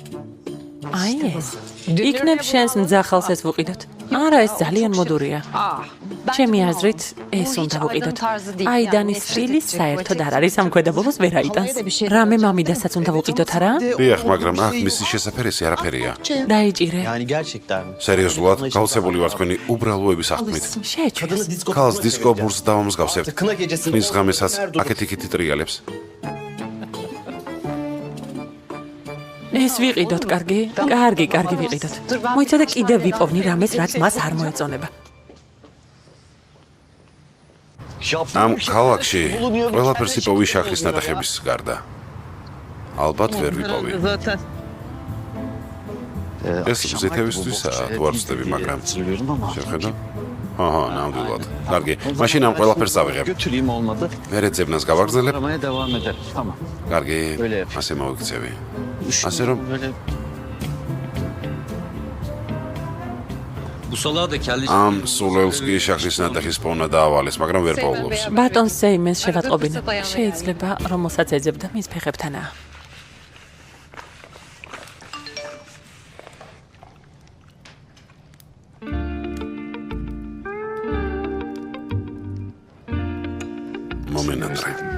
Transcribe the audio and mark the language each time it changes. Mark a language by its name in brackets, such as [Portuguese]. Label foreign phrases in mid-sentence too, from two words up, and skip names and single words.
[Georgian] იქნებ შენს მძახალს ეს ვუყიდოთ. არა, ეს ძალიან მოდურია. ჩემი აზრით, ეს უნდა ვუყიდოთ. აიდანის სტილი საერთოდ არ არის ამ ქვედაბოლოს ვერ აიტანს. რამე მამიდასაც უნდა ვუყიდოთ, არა? დიახ, მაგრამ აქ მისი შესაფერისი არაფერია. დაიჭირე. [Turkish] Yani gerçekten mi? [Georgian] სერიოზულად, გავცებული ვარ თქვენი უბრალოების აღქმით. შეეჩვენეს. ქალს დისკო ბურს დავამსგავსებთ. [Turkish] Kına gecesinde [Georgian] ხმის ღამესაც აქეთ-იქით ტრიალებს. ეს ვიყიდოთ, კარგი? კარგი ვიყიდოთ. მოიცადე კიდევ ვიპოვნი რამეს, რაც მას არ მოეწონება. ამ ქალაქში ყველაფერს იპოვი შაქრის ნატეხების გარდა. ალბათ ვერ ვიპოვი. ეს ზეთევისთვისაა, თუ არ ვწდები, მაგრამ [Turkish] hatırlıyorum ama. [Georgian] შეხედა? აჰა, ნამდვილად. კარგი, მაშინ ამ ყველაფერს ავიღებ. [Turkish] Götüreyim olmadı. [Georgian] მერე ძებნას გავაგრძელებ. [Turkish] Aramaya devam ederim. Tamam. [Georgian] კარგი, [Turkish] Böyle. [Georgian] ასე მოვიქცევი. ასე რომ [Turkish] Böyle. Bu salağı da kelli... [Georgian] ამ სულელს კი შაქრის ნატეხის პოვნა დაავალეს, მაგრამ ვერ პოულობს. ბატონ სეიმენს შევატყობინა. შეიძლება, რომელსაც ეძებდა მის ფეხებთანაა. მომენატრე.